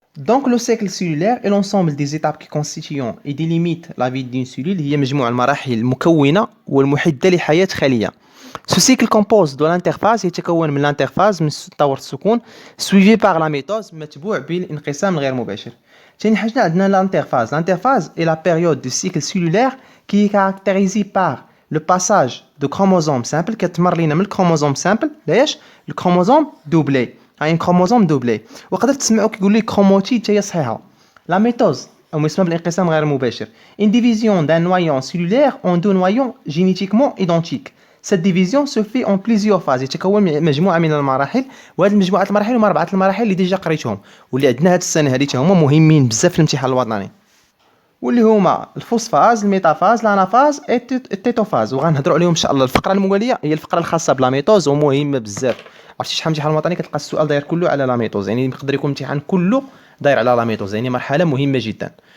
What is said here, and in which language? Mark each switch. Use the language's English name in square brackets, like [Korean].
[French] Donc le cycle cellulaire est l'ensemble des étapes qui constituent et délimitent la vie d'une cellule. [Arabic] هي مجموع المراحل المكونة والمحددة لحياة خلية. [French] Ce cycle compose de l'interphase [Arabic] يتكون من الانترفاز من طور السكون [French] suivi par la méthode [Arabic] متبوع بالانقسام الغير مباشر. ثاني حاجة عندنا [French] l'interphase. L'interphase est la période du cycle cellulaire qui est caractérisée par le passage de chromosomes simples [Arabic] كتمر لينا من الكروموزوم سامبل لاش الكروموزوم دوبلي. هاي كروموزوم دوبلي. وقدرت تسمعوا كيقول لي كروموتيد حتى هي صحيحه. لا ميثوز أو ما يسمى بالانقسام غير المباشر. [French] Une division d'un noyau cellulaire en deux noyaux génétiquement identiques. Cette division se fait en plusieurs phases. [Arabic] يتكون من مجموعة من المراحل، وهذه المجموعة المراحل هما 4 المراحل اللي ديجا قريتهم واللي عندنا هاد السنة هادي تا هما مهمين بزاف في الامتحان الوطني، واللي هما الفوسفاز، الميتافاز، الانافاز، التيتوفاز، وغنهضروا عليهم ان شاء الله. الفقرة الموالية هي الفقرة الخاصة بلا ميتوز ومهمة بزاف. عرفتي شحال من امتحان وطني كتلقى السؤال داير كله على لا ميتوز، يعني يقدر يكون الامتحان كله داير على لا ميتوز، يعني مرحلة مهمة جدا.